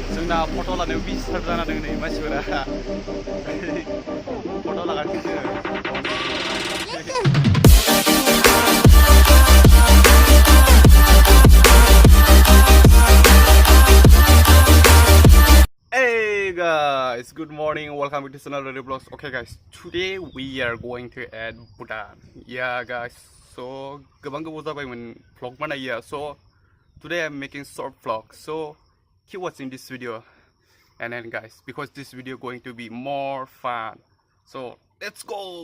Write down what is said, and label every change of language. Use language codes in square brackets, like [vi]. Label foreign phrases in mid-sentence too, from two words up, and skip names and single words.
[brx] जोंना फट' लानायाव डिस्टार्ब जाना दङ नै मानसिफोरा फट' लागासिनो [en] Hey guys, good morning. Welcome to channel Ready Vlogs. Okay guys, today we are going to add Bhutan. Yeah guys, so [brx] गोबां गोबाव जाबायमोन vlog बानायिया. [en] So today I'm making short vlog. So keep watching this video. And then guys, because this video going to be more fun. So let's go.